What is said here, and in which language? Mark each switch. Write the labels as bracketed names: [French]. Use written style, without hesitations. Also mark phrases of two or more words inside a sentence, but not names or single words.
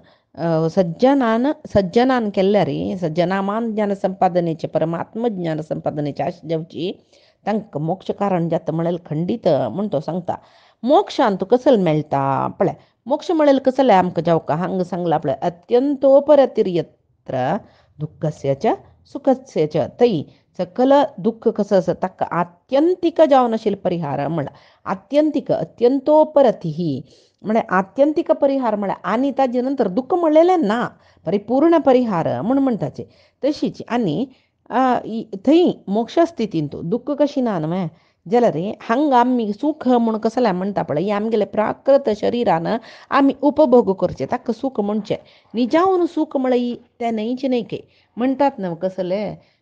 [Konkani] सज्जनान केल्यार सज्जनामान ज्ञान संपादनेचे परमात्म ज्ञान संपादनेची आश जावची तांकां मोक्ष कारण जाता म्हळ्यार खंडीत म्हूण तो सांगता मोक्षान तूं कसल मेळटा पळय मोक्ष म्हळ्यार कसले आमकां जावका हांगा सांगला पळय [Sanskrit] अत्यंतोपरतिर्यत्र दुःखस्य च सुखस्य च [Konkani] थंय सकल दुःख कसं आसा ताका आत्यंतीक जावन आशिल्लो परिहार म्हळ्यार आत्यंतीक अत्यंतोपरती म्हळ्यार आत्यंतीक परिहार म्हळ्यार आनी ताजे नंतर दुःख म्हणलेलें ना परिपूर्ण परिहार म्हूण म्हणटाचे तशीच आनी थंय मोक्ष स्थितीन तूं दुःख कशी ना न्हय जाल्यार हांगा आमी सूख म्हूण कसलें म्हणटा पळय आमगेले प्राकृत शरिरान आमी उपभोग करचे ताका सूख म्हणचें निजावन सूख म्हळ्यार तें न्हयचे न्हय म्हणटात न्हय कसलें